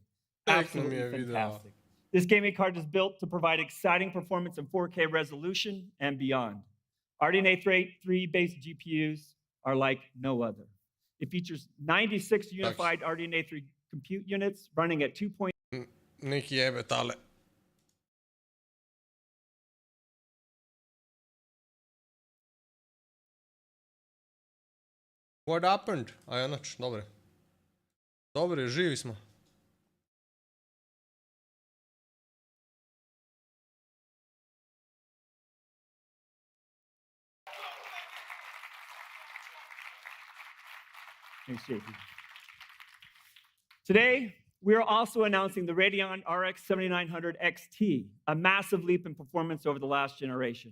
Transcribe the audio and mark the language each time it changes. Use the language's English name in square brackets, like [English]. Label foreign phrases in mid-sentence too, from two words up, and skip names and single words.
[English] Absolutely fantastic. This gaming card is built to provide exciting performance in 4K resolution and beyond. RDNA3 based GPUs are like no other. It features 96 unified RDNA3 compute units running at 2. [Slovenian] Neki jebe tale. [English] What happened? [Slovenian] A ja, nič, dobre. Dobre, živi smo. [English] Thanks, JP. Today, we are also announcing the Radeon RX 7900 XT, a massive leap in performance over the last generation.